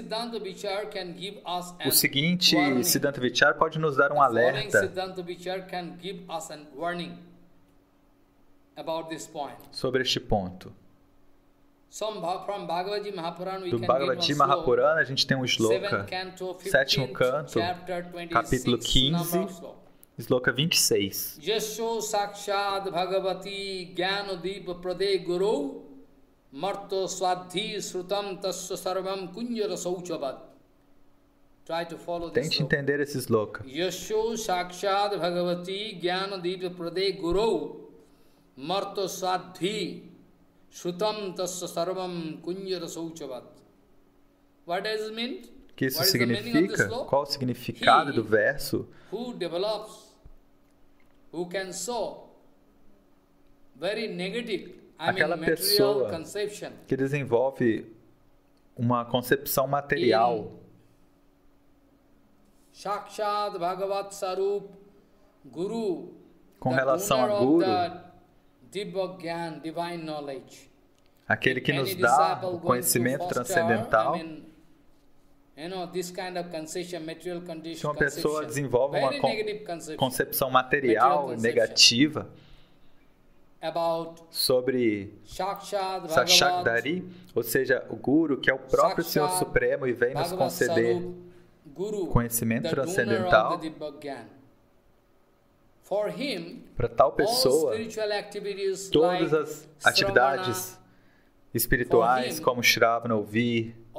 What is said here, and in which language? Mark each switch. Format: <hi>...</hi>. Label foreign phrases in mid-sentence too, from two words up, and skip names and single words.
<pt>O seguinte</pt> <sa>Siddhanta Vichar</sa> <pt>pode nos dar um alerta sobre este ponto. Do Bhagavad Gita Mahapurana, a gente tem um shloka, sétimo canto, capítulo 15, shloka 26.</pt> <sa>Yasho sakshad bhagavati gyano dipa prade guru marto swadhi srutam tasya sarvam kunjara sauchabad.</sa> <pt>Tente entender esse shloka.</pt> <sa>Yasho sakshad bhagavati gyano dipa prade guru marto swadhi srutam tasya sarvam kunjara sauchabad.</sa> <en>What does it mean?</en> <pt>O que isso significa? Qual o significado do verso?</pt> <en>Who develops, who can show very negative,</en> <pt>aquela pessoa que desenvolve uma concepção material</pt> <sa>Sakshat Bhagavat Sarup Guru,</sa> <pt>com relação a Guru,</pt> <en>divine knowledge,</en> <pt>aquele que nos dá o conhecimento transcendental. Se uma pessoa desenvolve uma concepção material negativa sobre Sakshakdari, ou seja, o Guru, que é o próprio Senhor Supremo e vem nos conceder conhecimento transcendental, Para tal pessoa, todas as atividades espirituais, como Shravana, ouvir,</pt>